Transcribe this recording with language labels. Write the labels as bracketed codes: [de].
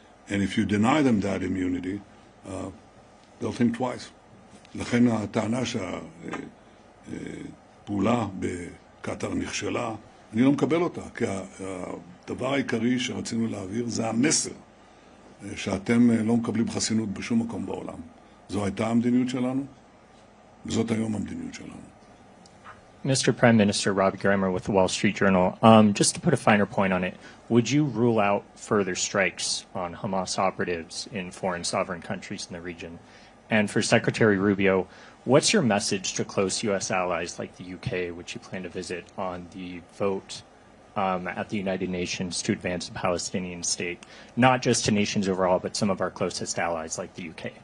[en] And if you deny them that immunity, they'll think twice. [he] לכן הטענה שהפעולה בקטר נכשלה, אני לא מקבל אותה, כי הדבר העיקרי שרצינו להעביר זה המסר. שאתם לא מקבלים חסינות בשום מקום בעולם. זו הייתה המדיניות שלנו, וזאת היום המדיניות שלנו. [en] Mr. Prime Minister, Robbie Grammer with the Wall Street Journal. Just to put a finer point on it, would you rule out further strikes on Hamas operatives in foreign sovereign countries in the region? And for Secretary Rubio, what's your message to close U.S. allies like the UK, which you plan to visit, on the vote at the United Nations to advance a Palestinian state, not just to nations overall, but some of our closest allies like the UK?